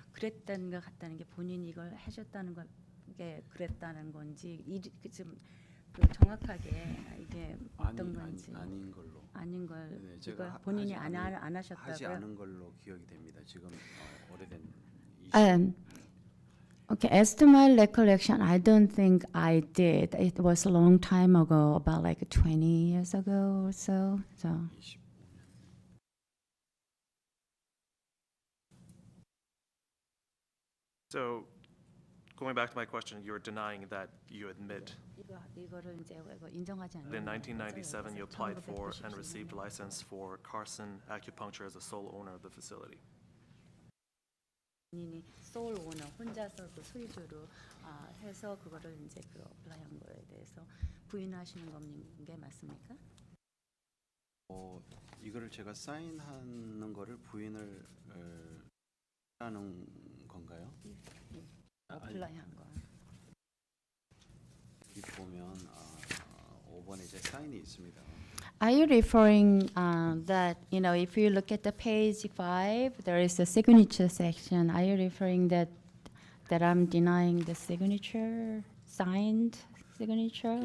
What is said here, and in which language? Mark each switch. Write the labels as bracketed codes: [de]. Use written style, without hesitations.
[ko] 그랬다는 것 같다는 게 본인이 이걸 하셨다는 게 그랬다는 건지 좀 정확하게 이게 어떤 건지 아닌 걸로. 아닌 걸 네, 이걸 제가 본인이 하지 안 하셨다고요? 하지 않은 걸로 기억이 됩니다. 지금 오래된 [en] Okay, as to my recollection, I don't think I did. It was a long time ago, about like 20 years ago or so. So [ko] 25년. [en] So, going back to my question, you're denying that you admit [ko] 이거를 이제 인정하지 않는 [en] that in 1997 you applied for and received license for Carson Acupuncture as the sole owner of the facility. [ko] 본인이 소울 오너 혼자서 그 소유주로 해서 그거를 이제 그 어플라이한 거에 대해서 부인하시는 게 맞습니까? 이거를 제가 사인하는 거를 부인을 하는 건가요? 어플라이한 거. 여기 보면 5번에 제 사인이 있습니다. [en] Are you referring that, if you look at the page 5, there is a signature section. Are you referring that I'm denying the signature, signed signature?